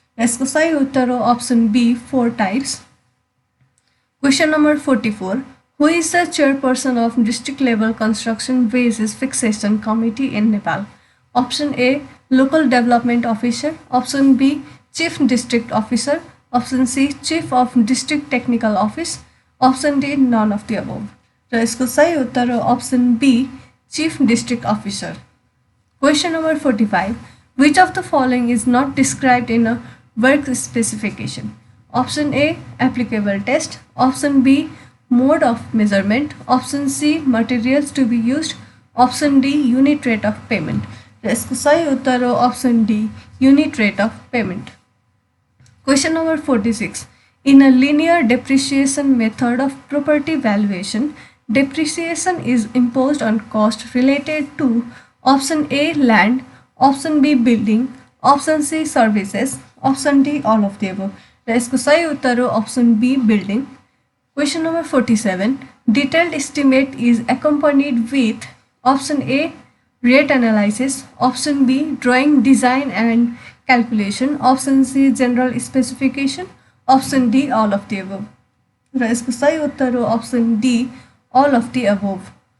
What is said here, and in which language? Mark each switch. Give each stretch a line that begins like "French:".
Nepali: यसको सही उत्तर हो
English: option B 4 types. Question number 44. Who is the chairperson of district level construction wages fixation committee in Nepal? Option A local development officer, option B Chief District Officer. Option C, Chief of District Technical Office. Option D, none of the above.
Nepali: र यसको सही उत्तर हो
English: option B, Chief District Officer. Question number 45. Which of the following is not described in a work specification? Option A, applicable test. Option B, mode of measurement. Option C, materials to be used. Option D, unit rate of payment.
Nepali: यसको सही उत्तर हो
English: option D, unit rate of payment. Question number 46. In a linear depreciation method of property valuation, depreciation is imposed on cost related to option A, land. Option B, building. Option C, services. Option D, all of the above.
Nepali: र यसको सही उत्तर हो
English: option B, building. Question number 47. Detailed estimate is accompanied with option A, rate analysis. Option B, drawing, design and calculation. Option C, general specification. Option D, all of the above.
Nepali: र यसको सही उत्तर हो
English: option D, all of the above.